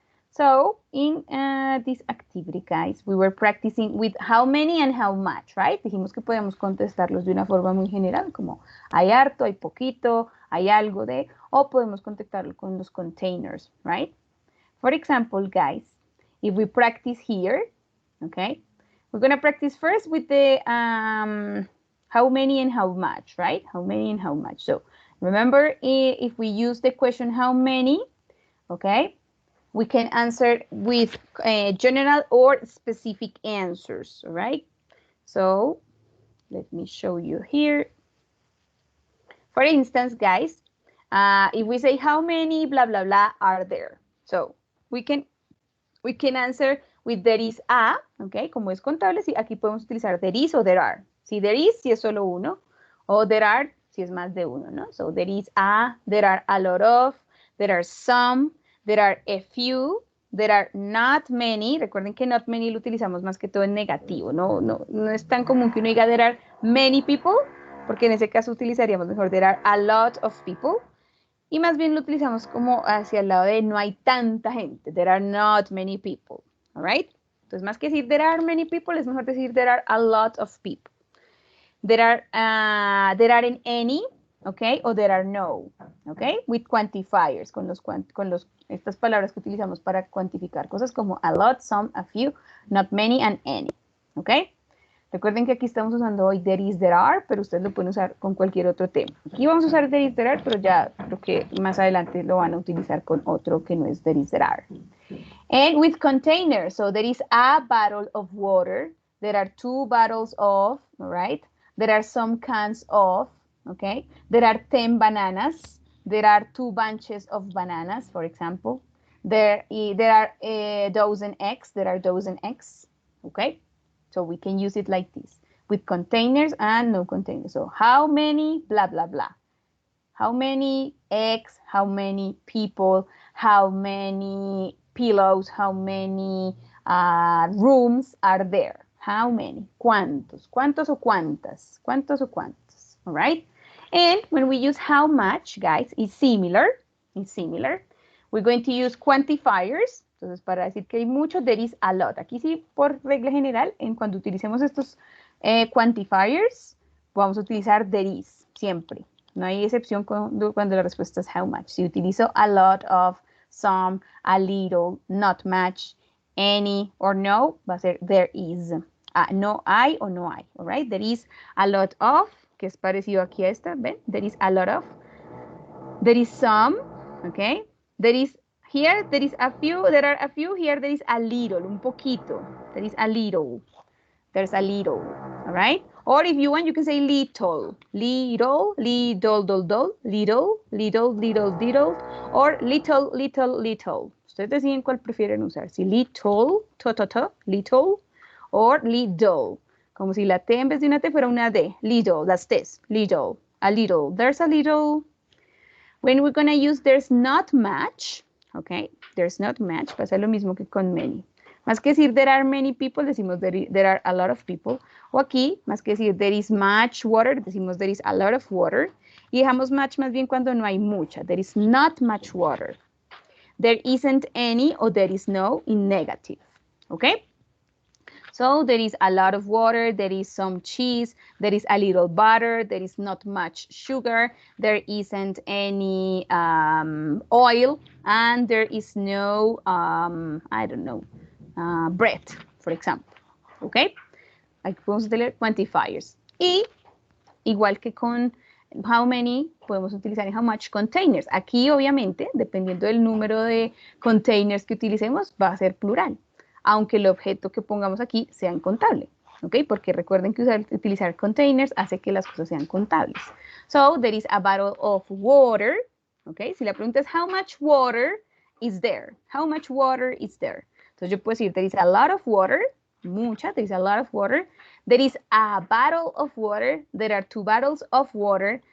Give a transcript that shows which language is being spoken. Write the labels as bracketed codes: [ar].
[en] So in this activity, guys, we were practicing with how many and how much, right? [es] Dijimos que podemos contestarlos de una forma muy general, como hay harto, hay poquito, hay algo de, o podemos contestarlo con los containers, [en] right? For example, guys, if we practice here, okay, we're going to practice first with the how many and how much, right? How many and how much. So remember, if we use the question how many, okay, we can answer with general or specific answers, all right? So let me show you here. For instance, guys, if we say how many blah, blah, blah are there? So we can answer with there is a, okay, [es] como es contable, sí, aquí podemos utilizar [en] there is [es] o [en] there are. [es] Si [en] there is, [es] si es solo uno, o [en] there are, [es] si es más de uno, ¿no? [en] So there is a, there are a lot of, there are some, there are a few, there are not many. [es] Recuerden que [en] not many [es] lo utilizamos más que todo en negativo. No es tan común que uno diga [en] there are many people, [es] porque en ese caso utilizaríamos mejor [en] there are a lot of people. [es] Y más bien lo utilizamos como hacia el lado de no hay tanta gente. [en] There are not many people. All right? [es] Entonces, más que decir [en] there are many people, [es] es mejor decir [en] there are a lot of people. There aren't any, okay, [es] o [en] there are no, okay, with quantifiers, [es] con estas palabras que utilizamos para cuantificar cosas como [en] a lot, some, a few, not many, and any, okay. [es] Recuerden que aquí estamos usando hoy [en] there is, there are, [es] pero ustedes lo pueden usar con cualquier otro tema. Aquí vamos a usar [en] there is, there are, [es] pero ya creo que más adelante lo van a utilizar con otro que no es there is, there are. [en] And with containers, so there is a bottle of water, there are 2 bottles of, all right? There are some cans of, okay? There are 10 bananas. There are 2 bunches of bananas, for example. There are a dozen eggs. There are dozen eggs, okay? So we can use it like this, with containers and no containers. So how many, blah, blah, blah. How many eggs, how many people, how many pillows, how many rooms are there? How many? [es] ¿Cuántos? ¿Cuántos o cuántas? ¿Cuántos o cuántos? [en] All right? And when we use how much, guys, it's similar. It's similar. We're going to use quantifiers. [es] Entonces, para decir que hay mucho, [en] there is a lot. [es] Aquí sí, por regla general, cuando utilicemos estos quantifiers, vamos a utilizar [en] there is, [es] siempre. No hay excepción cuando la respuesta es [en] how much. [es] Si utilizo [en] a lot of, some, a little, not much, any, or no, [es] va a ser [en] there is. [es] No hay o no hay, [en] all right? There is a lot of, [es] que es parecido aquí a esta, ¿ven? [en] There is a lot of. There is some, okay? There is, here, there is a few, there are a few, here there is a little, [es] un poquito. [en] There is a little. There's a little, all right? Or if you want, you can say little, little, little, little, little, little, or little, little, little. [es] Ustedes deciden cuál prefieren usar, si [en] little, little, or little. [es] Como si la T en vez de una T fuera una D. [en] Little, las T's, little, a little. There's a little. When we're going to use there's not much, okay? There's not much, [es] pasa lo mismo que con [en] many. [es] Más que decir [en] there are many people, [es] decimos [en] there are a lot of people. [es] O aquí, más que decir [en] there is much water, [es] decimos [en] there is a lot of water. [es] Y dejamos much más bien cuando no hay mucha. [en] There is not much water. There isn't any or there is no in negative. Okay? So there is a lot of water, there is some cheese, there is a little butter, there is not much sugar, there isn't any oil, and there is no, I don't know, bread, for example, ¿ok? [es] Aquí podemos tener quantifiers. Y igual que con [en] how many, [es] podemos utilizar en how much containers. Aquí, obviamente, dependiendo del número de containers que utilicemos, va a ser plural, aunque el objeto que pongamos aquí sea incontable, ¿ok? Porque recuerden que utilizar containers hace que las cosas sean contables. [en] So, there is a bottle of water, ¿ok? [es] Si la pregunta es [en] how much water is there? How much water is there? [es] Entonces yo puedo decir, [en] there is a lot of water, [es] mucha, [en] there is a lot of water. There is a bottle of water. There are 2 bottles of water.